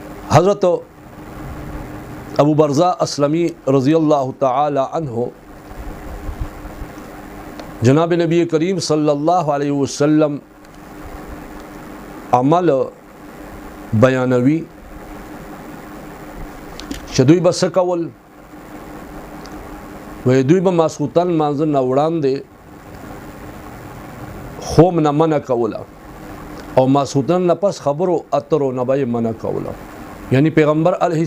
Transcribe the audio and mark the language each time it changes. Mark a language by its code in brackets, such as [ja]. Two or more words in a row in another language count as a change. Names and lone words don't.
[ps] حضرت ابو برزہ اسلمی [ar] رضی اللہ تعالی عنہ [ps] جناب نبی کریم [ar] صلی اللہ علیہ وسلم [ps] عمل بیانوی چې دوی به څه کول وی دوی به ماسخوتن مانځه نه وړاندې خوب نه منع کوله او ماسخوتن نه پس خبرو اترو نه به منع کوله یعنی پیغمبر علیه